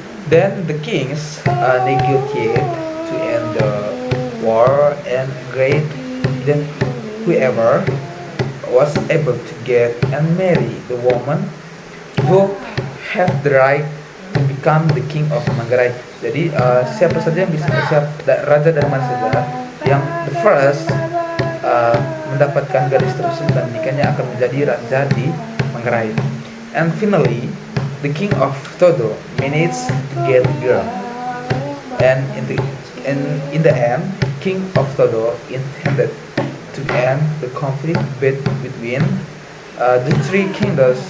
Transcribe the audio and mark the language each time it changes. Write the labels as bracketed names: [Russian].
[English] Then the kings negotiate to end the war and agreed that whoever was able to get and marry the woman would have the right to become the king of Manggarai. [Indonesian] Jadi siapa saja yang bisa raja dari mana saja yang [English] the first [Indonesian] mendapatkan gadis tersebut dan nikahnya akan menjadi raja di Manggarai. [English] And finally, the king of Todo managed to get a girl. And in the end, king of Todo intended to end the conflict between the three kingdoms.